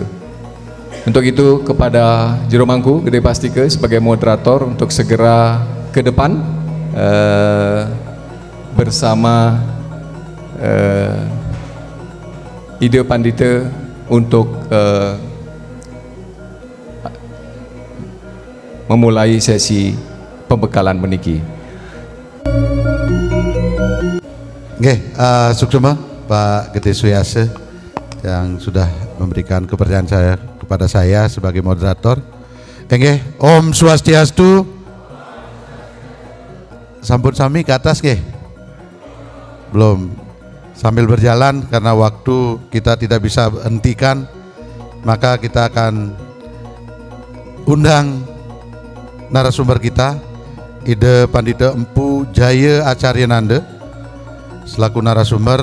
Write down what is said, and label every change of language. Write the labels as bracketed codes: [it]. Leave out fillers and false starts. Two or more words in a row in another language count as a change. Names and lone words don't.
[id] Untuk itu kepada Jero Mangku Gede Pastika sebagai moderator untuk segera ke depan bersama Ida Pandita untuk memulai sesi pembekalan meniki. Oke, suksema Pak Gede Suyase yang sudah memberikan kepercayaan kepada saya sebagai moderator. Oke, [ban] Om Swastiastu. Sampun sami ke atas ke? [id] Belum. Sambil berjalan karena waktu kita tidak bisa hentikan, maka kita akan undang narasumber kita, Ida Pandita Empu Jaya Acarya Nanda selaku narasumber.